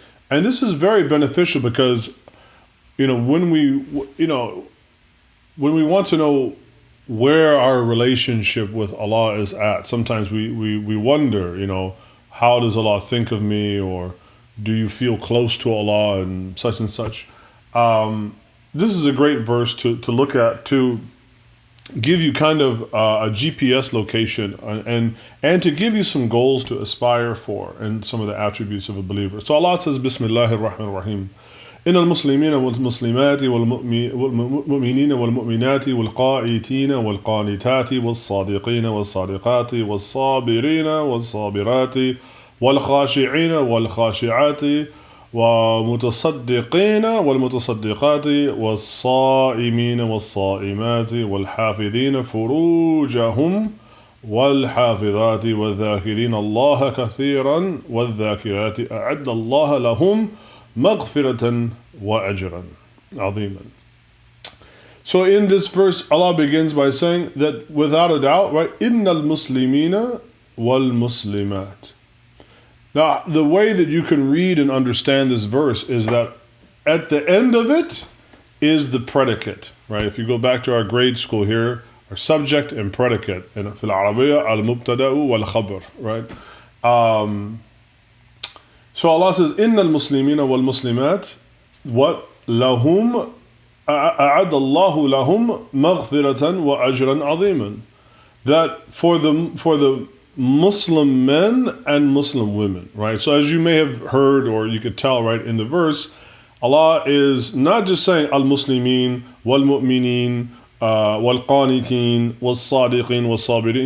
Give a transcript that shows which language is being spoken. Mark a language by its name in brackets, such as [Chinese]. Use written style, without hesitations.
[English] And this is very beneficial because, when we want to know where our relationship with Allah is at, sometimes we wonder, how does Allah think of me, or do you feel close to Allah, and such and such. This is a great verse to look at, to give you kind of a GPS location and to give you some goals to aspire for and some of the attributes of a believer. So Allah says, Bismillahir Rahmanir Rahim. [Arabic] إن المسلمين والمسلمات والمؤمنين والمؤمنات والقائتين والقانتات والصادقين والصادقات والصابرين والصابرات والخاشعين والخاشعات والمتصدقين والمتصدقات والصائمين والصائمات والحافظين فروجهم والحافظات والذاكرين الله كثيرا والذاكرات أعد الله لهم مغفرة وأجرا عظيما. [English] So in this verse, Allah begins by saying that without a doubt, right, [Arabic] إن المسلمين والمسلمات. [English] Now, the way that you can read and understand this verse is that at the end of it is the predicate, right? If you go back to our grade school here, our subject and predicate, and [Arabic] في العربية المبتدأ والخبر, [English] right? So Allah says, [Arabic] إن المسلمين والمسلمات [English] what [Arabic] لهم أعد الله لهم مغفرة وأجرا عظيما. [English] That for the Muslim men and Muslim women, right? So as you may have heard, or you could tell, right, in the verse, Allah is not just saying al-Muslimin, wal-Mu'minin, wal-Qanitin, wal-Sadiqin, wal-Sabirin.